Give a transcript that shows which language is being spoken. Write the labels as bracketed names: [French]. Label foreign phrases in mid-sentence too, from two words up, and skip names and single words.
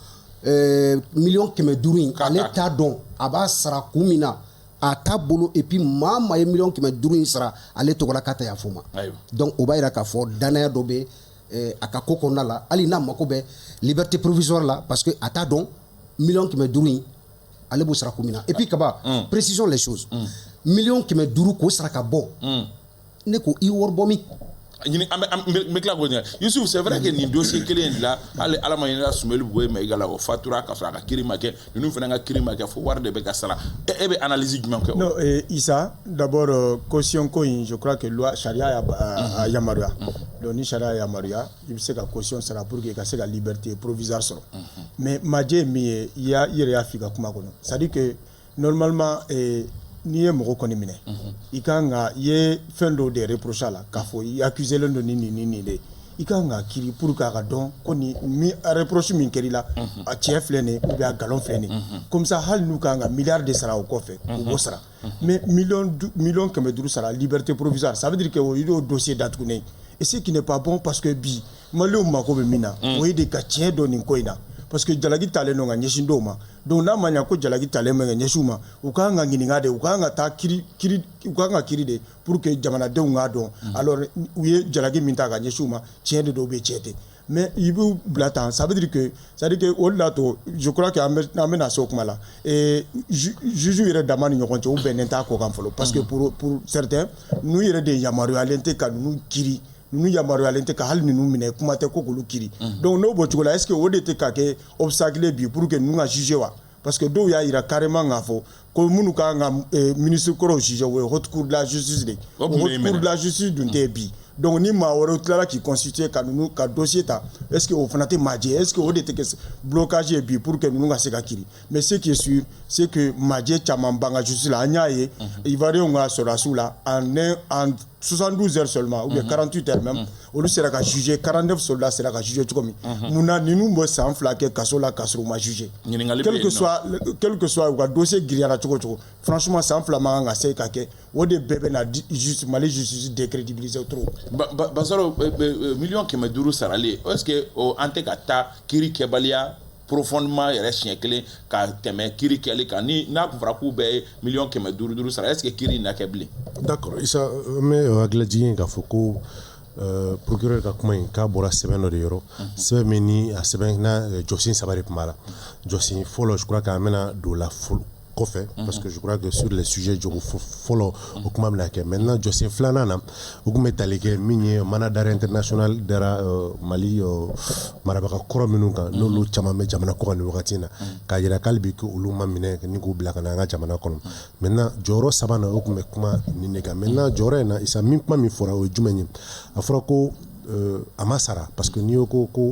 [Bambara] 500,000 in ale t'a dɔn a b'a sara kun min na a t'a bolo [French] et puis [Bambara] maa ye 500,000 in sara ale tɔgɔ la k'a ta yaf'o ma donc o b'a jira k'a fɔ danaya dɔ bɛ a ka ko kɔnɔna la hali n'a mako bɛ [French] liberté provisoire [Bambara] la [French] parce que [Bambara] a t'a dɔn 500,000 in ale b'o sara kun min na [French] et puis [Bambara] kaba [French] précisons les choses [Bambara] 500,000 k'o sara ka bɔ ne ko i wari bɔ min n bɛ tila k'o ɲɛ Yusuf [French] c'est vrai que [Bambara] nin dossier kelen in la hali ala ma ɲinina Sumeli Boye Mayiga la o fatura ka sɔrɔ a ka kiiri ma kɛ ninnu fana ka kiiri ma kɛ fo wari de bɛ ka sara e bɛ analyse jumɛn kɛ non Issa [French] d'abord caution [Bambara] ko in [French] je crois que loi [Bambara] charia a yamaruya donc ni charia yamaruya i bɛ se ka caution sara [French] pour que [Bambara] i ka se ka [French] liberté provisoire [Bambara] sɔrɔ mais majɛ ye min ye i yɛrɛ y'a f'i ka kuma kɔnɔ [French] c'est à dire que normalement [Bambara] n'i ye mɔgɔ kɔni minɛ i kan ka i ye fɛn dɔw de reprocher a la k'a fɔ i accuselen don ni de i kan ka kiiri pour que a ka dɔn ko ni reproche min kɛra i la a tiɲɛ filɛ nin [French] ou bien [Bambara] a galon filɛ nin [French] comme ça [Bambara] hali n'u kan ka miliyari de sara o kɔfɛ u b'o sara mais 500,000 sara [French] liberté provisoire ça veut dire que [Bambara] o y'o dossier datugunen [French] et ce qui n'est pas bon parce que [Bambara] bi maliyɛnw mako bɛ min na o ye de ka tiɲɛ dɔn nin ko in na [French] parce que [Bambara] jalaki talen don ka ɲɛsin dɔw ma donc n'a ma ɲɛ ko jalaki talen bɛ ka ɲɛsin u ma u kan ka ɲininka de u kan ka taa u kan ka kiiri de [French] pour que [Bambara] jamanadenw k'a dɔn alors u ye jalaki min ta ka ɲɛsin u ma tiɲɛ de dɔw bɛ tiɲɛ tɛ mais i b'u bila tan [French] ça veut dire que [Bambara] o de la to [French] je crois que [Bambara] an bɛna se o kuma la juge yɛrɛ dama ni ɲɔgɔn cɛ u bɛnnen t'a ko kan fɔlɔ [French] parce que pour certains [Bambara] n'u yɛrɛ de yamaruyalen tɛ ka ninnu kiiri ninnu yamaruyalen tɛ ka hali ninnu minɛ kuma tɛ ko k'olu kiiri donc n'o bɔ cogo la [French] est ce que [Bambara] o de tɛ ka kɛ obstacle bi [French] pour que [Bambara] ninnu ka juger wa [French] parce que [Bambara] dɔw y'a yira carrément k'a fɔ ko minnu ka kan ka ministre kɔrɔw juger o ye [French] haute cour de la justice [Bambara] de o [French] haute cour de la justice [Bambara] dun tɛ bi donc ni maa wɛrɛw tilala k'i constituer ka ninnu ka dossier ta [French] est ce que [Bambara] o fana tɛ majɛ [French] est ce que [Bambara] o de tɛ kɛ blocage ye bi [French] pour que [Bambara] ninnu ka se ka kiri [French] mais ce qui est sûr c'est que [Bambara] majɛ caman ban ka justice la an y'a ye ivoirien ka sɔrɔdasiw la [French] en 72 heures seulement ou bien 48 heures même [Bambara] olu sera ka juger 49 soldats sera ka juger cogo min mun na ninnu bɛ san 2 kɛ kaso la k'a sɔrɔ u ma juger [French] quel que soit [Bambara] u ka dossier giriyara cogo cogo franchement san 2 man kan ka se ka kɛ o de bɛɛ bɛ na Mali [French] justice décrédibiliser trop. [Bambara] Basaro million 500 sarali [French] est ce que [Bambara] an tɛ ka taa kiiri kɛbaliya profondément yɛrɛ siɲɛ kelen ka tɛmɛ kiiri kɛli kan ni n'a kun fɔra k'u bɛɛ ye million 500 sara [French] est ce que [Bambara] kiiri na kɛ bilen. D'accord Isa mɛ hakilila jigin k'a fɔ ko procureur ka kuma in k'a bɔra sɛbɛn dɔ de yɔrɔ sɛbɛn min ni a sɛbɛn na jɔsen 3 de tun b'a la jɔsen fɔlɔ je [French] crois qu'an [Bambara] bɛna don la kɔfɛ [French] parce que je crois que sur les sujets [Bambara] jogo fɔlɔ o kuma bɛna kɛ maintenant jɔsen 2nan na o tun bɛ tali kɛ min ye [French] mandat d'arrêt international [Bambara] dara Mali marabaga kɔrɔ minnu kan n'olu caman bɛ jamana kɔ kan nin wagati in na k'a jira k'ale bɛ olu ma minɛ ni k'u bila ka na an ka jamana kɔnɔ maintenant jɔyɔrɔ 3nan o tun bɛ kuma nin de kan maintenant jɔyɔrɔ in na isa min kuma min fɔra o ye jumɛn ye a fɔra ko a ma sara [French] parce que [Bambara] n'i ko